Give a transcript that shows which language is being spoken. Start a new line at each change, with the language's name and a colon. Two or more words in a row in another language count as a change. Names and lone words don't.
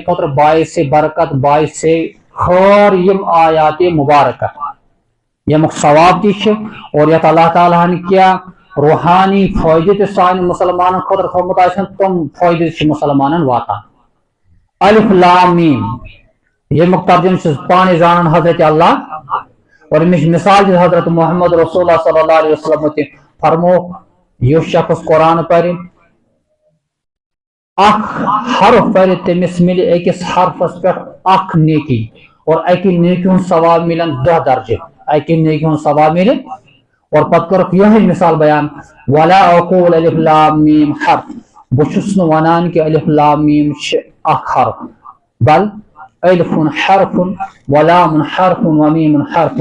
Kashmiri: خٲطرٕ باعث برکت باعث خٲر یم آیات مبارکہ یمیُک ثواب تہِ چھِ اور یتھ اللہ تعالیٰ ہن کینٛہہ روحانی فٲیدٕ تہِ سانہِ مُسلمانن خٲطرٕ تھوٚومُت آسن تِم فٲیدٕ چھِ مُسلمانن واتان
Arabic: الف لام میم
Kashmiri: یمیُک ترجمہ چھُس پانے زانان حضرت اللہ اور امِچ مثال دِژ حضرت محمد رسول اللہ
Arabic: صلی اللہ علیہ وسلم
Kashmiri: تہِ فرمووُکھ یُس شخص قرآن پرِ اکھ حرف پرِ تٔمِس مِلہِ أکِس حرفس پٮ۪ٹھ اکھ نیکی اور اکہِ نیکی ہُنٛد ثواب مِلن 10 درجہٕ اکہِ نیکی ہُنٛد ثواب مِلہِ اور پتہٕ کٔرٕکھ یِہے مثال بیان
Arabic: ولا اقول الف لام میم حرف
Kashmiri: بہٕ چھُس نہٕ ونان کہ
Arabic: الف لام میم
Kashmiri: چھِ اکھ حرف
Arabic: بل الف حرف ولام حرف ومیم حرف